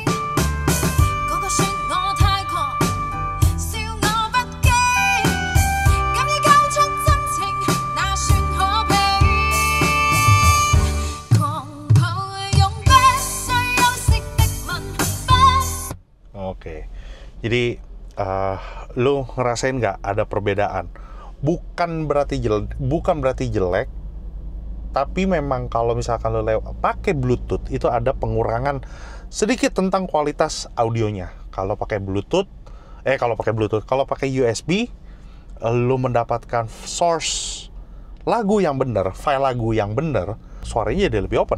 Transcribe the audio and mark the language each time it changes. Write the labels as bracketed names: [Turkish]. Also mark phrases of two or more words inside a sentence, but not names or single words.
[Cantonese] 個個說我太狂，笑我不羈，敢於交出真情，那算可悲。狂抱擁不需休息的吻，不。 [Indonesian] Oke, jadi lu ngerasain nggak ada perbedaan? Bukan berarti jelek, tapi memang kalau misalkan lu pakai Bluetooth itu ada pengurangan sedikit tentang kualitas audionya. Kalau pakai USB, lu mendapatkan source lagu yang bener, file lagu yang bener, suaranya jadi lebih open.